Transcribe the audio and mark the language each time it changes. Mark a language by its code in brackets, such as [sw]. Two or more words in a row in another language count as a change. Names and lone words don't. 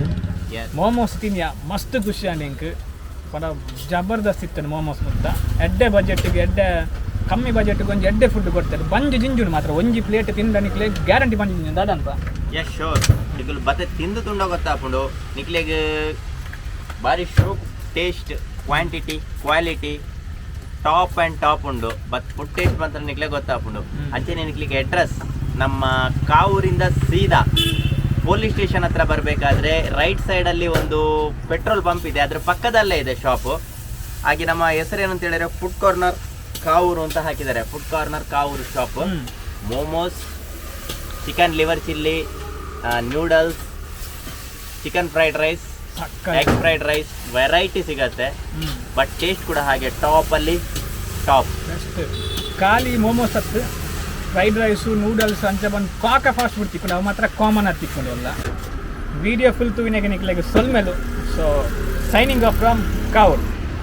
[tcy] ಮೋಮೋಸ್ ತಿನ್ಯ ಮಸ್ತ್ ಖುಷಿ ಅಂಕ್ ಪಡ ಜಬರ್ದಸ್ತ್ ಇತ್ತು ಮೋಮೋಸ್ ಮುತ್ತ ಎಡ್ಡೆ ಬಜೆಟ್ಗೆ ಎಡ್ಡೆ ಕಮ್ಮಿ ಬಜೆಟ್ಗೆ ಒಂಜಿ ಎಡ್ಡೆ ಫುಡ್ ಕೊಡ್ತಾರೆ ಬಂಜಿ ಜಿಂಜುಡು ಮಾತ್ರ ಒಂಜಿ ಪ್ಲೇಟ್ ತಿಂದ ನಿಕ್ಲೆ ಗ್ಯಾರಂಟಿ ಬಂಜಿ ಜಿಂಜು ದಾದಂತ ಎಸ್ ಶೋರ್ ನಿಕುಲು ಬತ್ತೆ ತಿಂದು ತುಂಡ ಗೊತ್ತಾಪುಂಡು ನಿಕ್ಲೆಗ್ ಬಾರಿ ಶೋ [en] taste quantity quality top and top [tcy] ಉಂಡು [en] but food taste [tcy] ಮಾತ್ರ ನಿಕ್ಲೆ ಗೊತ್ತಾಪುಂಡು ಅಂಚೆನೆ ನಿಕ್ಲಿಗೆ ಅಡ್ರೆಸ್ [kn] ನಮ್ಮ ಕಾವೂರಿಂದ ಸೀದಾ ಪೊಲೀಸ್ ಸ್ಟೇಷನ್ ಹತ್ರ ಬರಬೇಕಾದ್ರೆ ರೈಟ್ ಸೈಡಲ್ಲಿ ಒಂದು ಪೆಟ್ರೋಲ್ ಪಂಪ್ ಇದೆ, ಅದ್ರ ಪಕ್ಕದಲ್ಲೇ ಇದೆ ಶಾಪು. ಹಾಗೆ ನಮ್ಮ ಹೆಸರೇನಂತ ಹೇಳಿದ್ರೆ ಫುಡ್ ಕಾರ್ನರ್ ಕಾವೂರು ಅಂತ ಹಾಕಿದ್ದಾರೆ. ಫುಡ್ ಕಾರ್ನರ್ ಕಾವೂರು ಶಾಪ್. ಮೋಮೋಸ್, ಚಿಕನ್ ಲಿವರ್ ಚಿಲ್ಲಿ, ನೂಡಲ್ಸ್, ಚಿಕನ್ ಫ್ರೈಡ್ ರೈಸ್, ಎಗ್ ಫ್ರೈಡ್ ರೈಸ್, ವೆರೈಟಿ ಸಿಗತ್ತೆ. ಬಟ್ ಟೇಸ್ಟ್ ಕೂಡ ಹಾಗೆ ಟಾಪಲ್ಲಿ ಟಾಪ್. [tcy] ಖಾಲಿ ಮೋಮೋಸ್ ಹತ್ತು ಫ್ರೈಡ್ ರೈಸು ನೂಡಲ್ಸ್ ಅಂಚ ಬಂದು ಪಾಕ [en] fast food [tcy] ತಿಕ್ಕೊಂಡು ಅವು ಮಾತ್ರ ಕಾಮನ್ ಆಗಿ ತಿಕ್ಕೊಂಡು ಎಲ್ಲ ವಿಡಿಯೋ ಫುಲ್ ತೂವಿನಾಗೆ ನಿಕ್ಲಾಗ ಸೊಲ್ಮೆಲು. [en] so signing off from Kavoor.